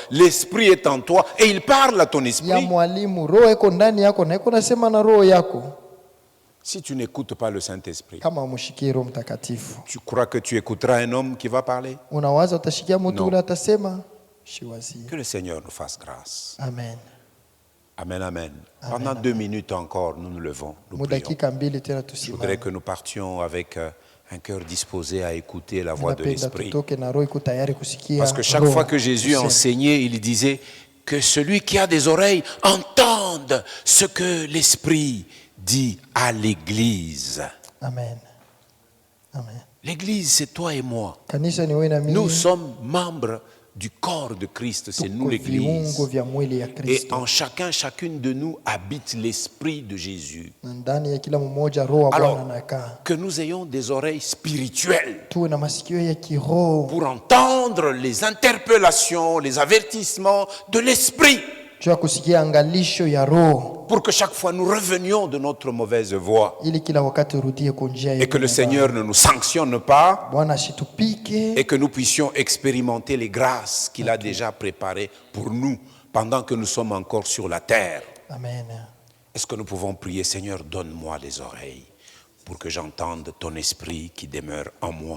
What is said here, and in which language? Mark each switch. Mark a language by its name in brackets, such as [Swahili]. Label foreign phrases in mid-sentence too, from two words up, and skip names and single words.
[French] L'esprit est en toi et il parle à ton esprit. Si tu n'écoutes pas le Saint-Esprit, tu crois que tu écouteras un homme qui va parler? Non. Que le Seigneur nous fasse grâce. Amen. Amen, amen. Pendant 2 minutes encore, nous nous levons. Nous prions. Je voudrais que nous partions avec un cœur disposé à écouter la voix de [Swahili] Napenda [French] l'Esprit. [Swahili] tutoke na roho iko tayari kusikia. [French] Parce que chaque [Swahili] roho [French] fois que Jésus [Swahili] kusema. [French] enseignait, il disait que celui qui a des oreilles entende ce que l'Esprit dit à l'Église. Amen. Amen. L'Église, c'est toi et moi. [Swahili] Kanisa ni wewe na mimi. [French] Nous sommes membres du corps de Christ, c'est nous [Swahili] Tuko [French] l'Église. [Swahili] viungo vya mwili ya [French] Et [Swahili] Kristo. [French] en chacune de nous habite l'Esprit de Jésus. [Swahili] Na ndani ya kila mmoja roho wa [French] Alors, [Swahili] Bwana anakaa. [French] que nous ayons des oreilles spirituelles [Swahili] Tuwe na masikio ya kiroho. [French] pour entendre les interpellations, les avertissements de l'Esprit. [Swahili] Jua kusikia angalisho ya roho. [French] Pour que chaque fois nous revenions de notre mauvaise voie. [Swahili] Ili kila wakati urudie kwa njia [French] Et que le Seigneur ne nous sanctionne pas. [Swahili] Bwana asitupike. [French] Et que nous puissions expérimenter les grâces qu'il a déjà préparées pour nous pendant que nous sommes encore sur la terre. Amen. Est-ce que nous pouvons prier, Seigneur, donne-moi les oreilles pour que j'entende ton esprit qui demeure en moi.